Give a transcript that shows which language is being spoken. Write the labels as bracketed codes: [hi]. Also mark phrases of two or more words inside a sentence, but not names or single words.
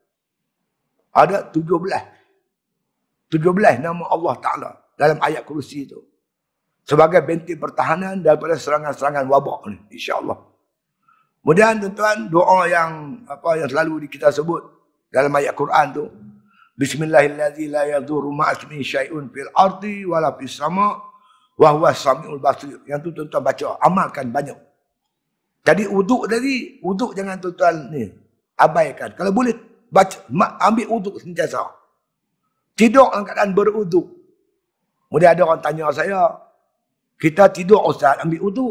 [ms] Ada 17 nama Allah Ta'ala dalam ayat kursi tu. Sebagai benteng pertahanan daripada serangan-serangan wabak ni, insya-Allah. Kemudian tuan-tuan, doa yang selalu kita sebut dalam ayat Quran tu, [ar] بسم الله الرحمن الرحيم، لا يضر مع اسمه شيء في الأرض ولا في السماء وهو السميع البصير. [ms] Yang tu tuan-tuan baca, amalkan banyak. Jadi wuduk tadi, wuduk jangan tuan-tuan ni abaikan. Kalau boleh baca, ambil wuduk sentiasa. Tidur dalam keadaan berwuduk. Kemudian ada orang tanya saya, kita tidur Ustaz ambil wuduk.